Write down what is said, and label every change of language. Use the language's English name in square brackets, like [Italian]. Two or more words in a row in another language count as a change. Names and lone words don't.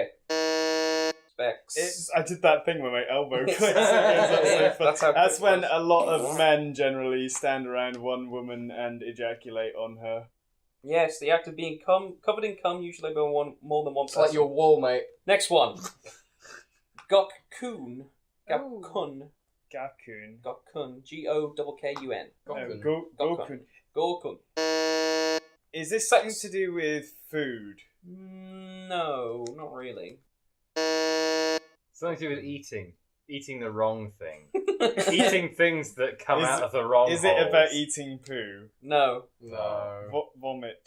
[English] Specs. I did that thing where my elbow clicks. Yeah, That's that's how when a lot of men generally stand around one woman and ejaculate on her. Yes, the act of being covered in cum, usually by more than one It's person. like your wall, mate. Next one. Gokkun. Ooh. Gokkun. Gakun. Gokkun. G-O-K-K-U-N. Gokun. Gokkun. Is this something to do with food? No, not really. Something to do with eating. Eating the wrong thing. Eating things that come out of the wrong Is it holes. about eating poo? No. No. Vomit.